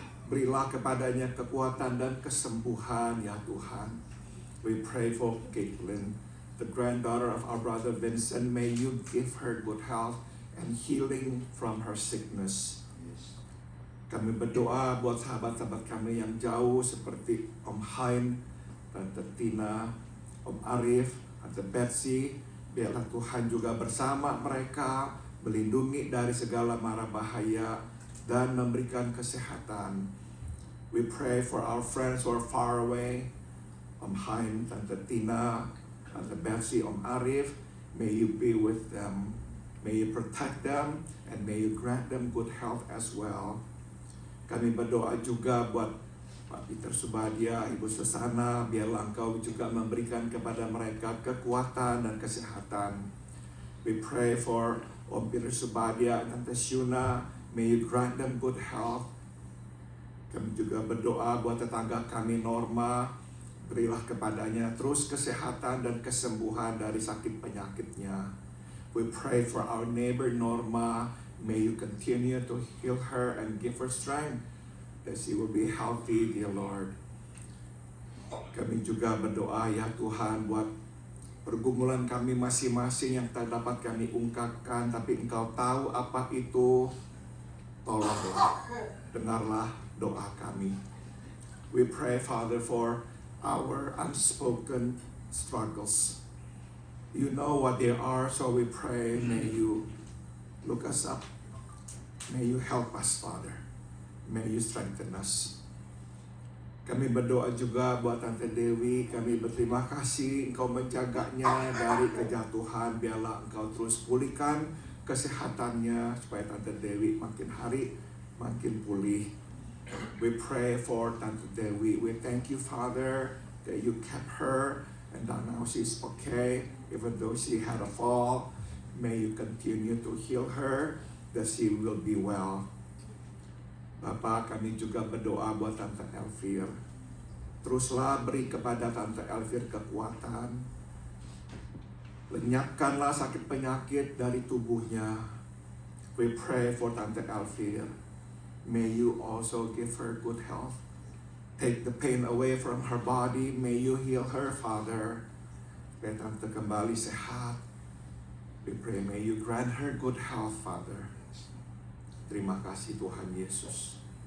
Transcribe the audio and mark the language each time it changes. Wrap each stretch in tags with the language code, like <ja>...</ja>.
<id>Berilah kepadanya kekuatan dan kesembuhan ya Tuhan.</id> <en>We pray for Caitlin, the granddaughter of our brother Vincent. May you give her good health and healing from her sickness.</en> <id>Kami berdoa buat sahabat-sahabat kami yang jauh seperti Om Hain, Tante Tina, Om Arif, Tante Betsy. Biarlah Tuhan juga bersama mereka, melindungi dari segala mara bahaya dan memberikan kesehatan.</id> <en>We pray for our friends who are far away, Om Hain, Tante Tina, Tante Betsy, Om Arif. May you be with them. May you protect them and may you grant them good health as well.</en> <id>Kami berdoa juga buat Pak Peter Subadia, Ibu Susana. Biarlah Engkau juga memberikan kepada mereka kekuatan dan kesehatan.</id> <en>We pray for Om Peter Subadia and Tante Shuna. May you grant them good health.</en> <id>Kami juga berdoa buat tetangga kami Norma. Berilah kepadanya terus kesehatan dan kesembuhan dari sakit penyakitnya.</id> <en>We pray for our neighbor Norma. May you continue to heal her and give her strength that she will be healthy, dear Lord.</en> <id>Kami juga berdoa ya Tuhan buat pergumulan kami masing-masing yang tak dapat kami ungkapkan, tapi Engkau tahu apa itu. Tolonglah, dengarlah doa kami.</id> <en>We pray, Father, for our unspoken struggles. You know what they are, so we pray, may you look us up. May you help us, Father. May you strengthen us.</en> <id>Kami berdoa juga buat Tante Dewi. Kami berterima kasih Engkau menjaganya dari kejatuhan. Biarlah Engkau terus pulihkan kesehatannya supaya Tante Dewi makin hari makin pulih.</id> <en>We pray for Tante Dewi. We thank you, Father, that you kept her and that now she's okay. Even though she had a fall, may you continue to heal her, that she will be well.</en> <id>Bapak, kami juga berdoa buat Tante Elvir. Teruslah beri kepada Tante Elvir kekuatan. Lenyapkanlah sakit penyakit dari tubuhnya.</id> <en>We pray for Tante Elvir. May you also give her good health. Take the pain away from her body. May you heal her, Father.</en> <id>Supaya Tante kembali sehat.</id> <en>We pray, may you grant her good health, Father.</en> <id>Terima kasih Tuhan Yesus.</id>